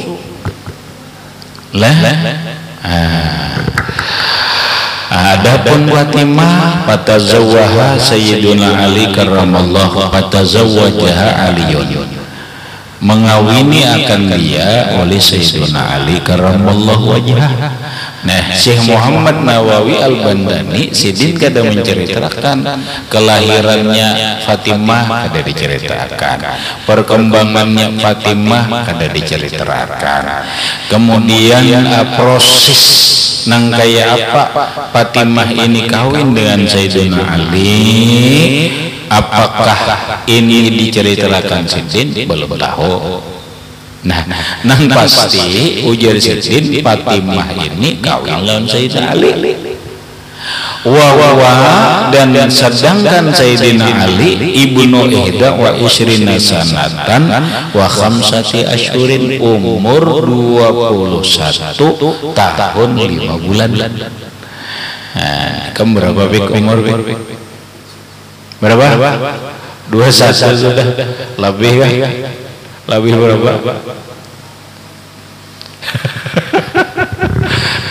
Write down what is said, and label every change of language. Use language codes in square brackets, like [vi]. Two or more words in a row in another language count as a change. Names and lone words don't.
[ar] Adapun Fatimah فتزوجها سيدنا علي كرم الله فتزوجها علي, [bjn] mengawini akan dia oleh Sayyiduna Ali [ar] كرم الله وجهه. [bjn] Nah, Syekh Muhammad Nawawi Al-Bandani sidin kada menceritakan kelahirannya Fatimah, kada diceritakan perkembangannya Fatimah, kada diceritakan. Kemudian proses nang kaya apa Fatimah ini kawin dengan Sayyidina Ali, apakah ini diceritakan sidin? Belum tahu. Nah, nang pasti ujar sidin Fatimah ini kawin dengan Sayyidina Ali. Dan sedangkan Sayyidina Ali [ar] ابن إحدى وعشرين سنة وخمسة أشهر, [bjn] umur 21 tahun 5 bulan. Nah, kamu berapa bik umur? Berapa? 21 sudah. Lebih kah? Lebih berapa?